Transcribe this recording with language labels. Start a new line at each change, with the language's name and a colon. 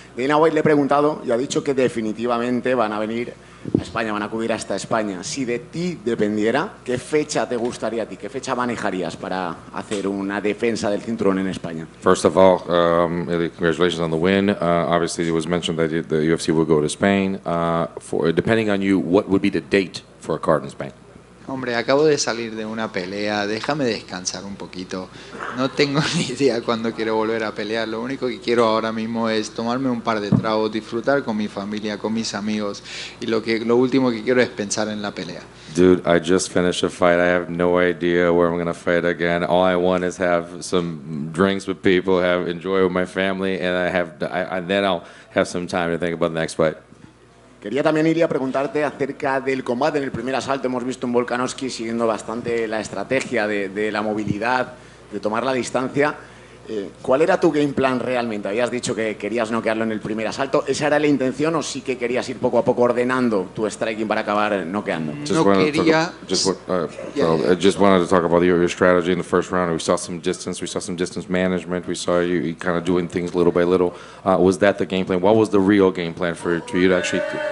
Spanish: Dana White le he preguntado y ha dicho que definitivamente van a venir a España, van a acudir hasta España. Si de ti dependiera, ¿qué fecha te gustaría a ti? ¿Qué fecha manejarías para hacer una defensa del cinturón en España?
English: First of all, congratulations on the win. Obviously, it was mentioned that the UFC would go to Spain. Depending on you, what would be the date for a card in Spain?
Spanish: Hombre, acabo de salir de una pelea, déjame descansar un poquito. No tengo ni idea cuándo quiero volver a pelear. Lo único que quiero ahora mismo es tomarme un par de tragos, disfrutar con mi familia, con mis amigos. Y lo último que quiero es pensar en la pelea.
English: Dude, I just finished a fight. I have no idea where I'm going to fight again. All I want is have some drinks with people, enjoy with my family, and then I'll have some time to think about the next fight.
Spanish: Quería también, Ilia, preguntarte acerca del combate. En el primer asalto hemos visto un Volkanovski siguiendo bastante la estrategia de la movilidad, de tomar la distancia. ¿Cuál era tu game plan realmente? Habías dicho que querías noquearlo en el primer asalto. ¿Esa era la intención o sí que querías ir poco a poco ordenando tu striking para acabar noqueando? Quería...
English: I just wanted to talk about your strategy in the first round. We saw some distance management. We saw you kind of doing things little by little. Was that the game plan? What was the real game plan for you to actually...